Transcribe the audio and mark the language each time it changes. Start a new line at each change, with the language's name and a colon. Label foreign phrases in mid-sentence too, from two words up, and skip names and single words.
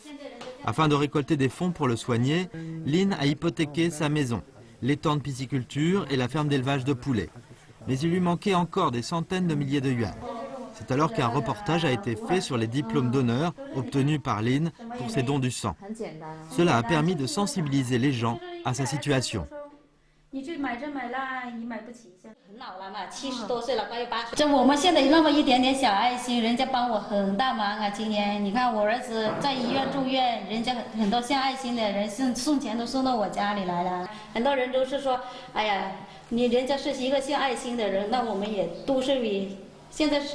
French: Afin de récolter des fonds pour le soigner, Lin a hypothéqué sa maison, l'étang de pisciculture et la ferme d'élevage de poulets. Mais il lui manquait encore des centaines de milliers de yuans. C'est alors qu'un reportage a été fait sur les diplômes d'honneur obtenus par Lin pour ses dons du sang. Cela a permis de sensibiliser les gens à sa situation.
Chinese: 你去买这买那，你买不起，很老了嘛，70多岁了，快要80。这我们现在那么一点点小爱心，人家帮我很大忙啊。今年你看我儿子在医院住院，人家很多献爱心的人送钱都送到我家里来了。很多人都是说，哎呀，人家是一个献爱心的人，那我们也都是现在是。